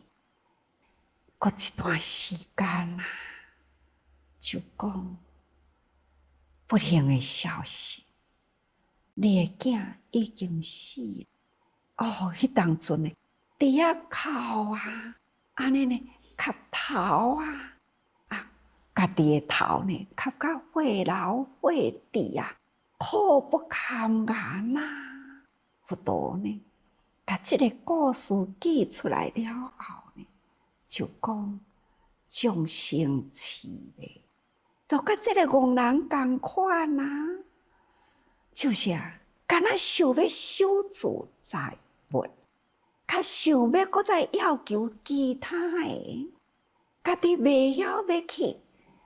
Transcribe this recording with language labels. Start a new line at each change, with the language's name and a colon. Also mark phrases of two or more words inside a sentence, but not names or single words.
Min Nan Chinese: 过一段时间就讲不幸的消息，你的囝已经死了。迄当阵呢，伫遐哭安尼呢，磕头家己的头呢，磕到血流血滴苦不堪言佛陀呢，把这个故事记出来了后呢，就讲众生慈悲，就甲这个憨人同款就是敢若想要守住财物，较想要搁再要求其他的，家己袂晓要去